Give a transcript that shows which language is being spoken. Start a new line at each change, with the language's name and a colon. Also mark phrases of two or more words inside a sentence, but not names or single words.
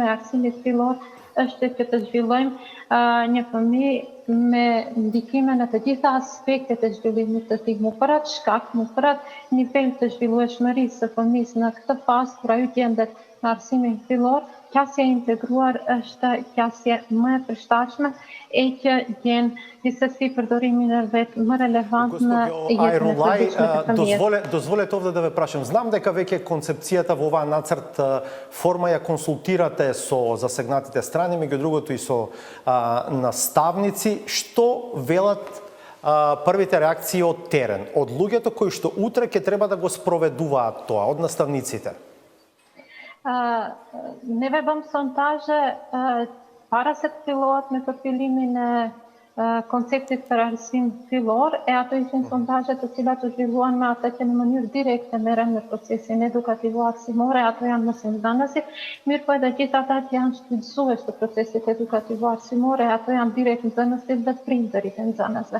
Albanian: e arsimit fillor është që të zhvillojmë një fëmijë me ndikime në të gjitha aspektet e zhvillimit të tij, mu për atë shkak, mu për atë nivel të zhvillueshmërisë së fëmijës në këtë fazë kur ajo gjendet në arsimin fillor, qasja integruar është qasje më e përshtatshme e që gjen gjithsesi përdorimin e vet më relevant në jetën e fëmijës.
Macedonian: Дозволете овде да ве прашам. Знам дека веќе концепцијата во оваа нацрт форма ја консултирате со засегнатите страни, меѓу другото и со наставници. Што велат првите реакции од терен, од луѓето кои што утре ќе треба да го спроведуваат тоа, од наставниците?
Albanian: Neve bëm sondazhe para se të fillohet me përfilimin e konceptit për arsim fillor, e ato ishin sondazhe të cilat u zhvilluan me ata që në mënyrë direkte merren në procesin edukativo-arsimore, ato janë mësimdhënësit, mirë po edhe gjithë ata që janë shfrytëzues të procesit edukativo-arsimore, ato janë direkt nxënësit dhe prindërit e nxënësve.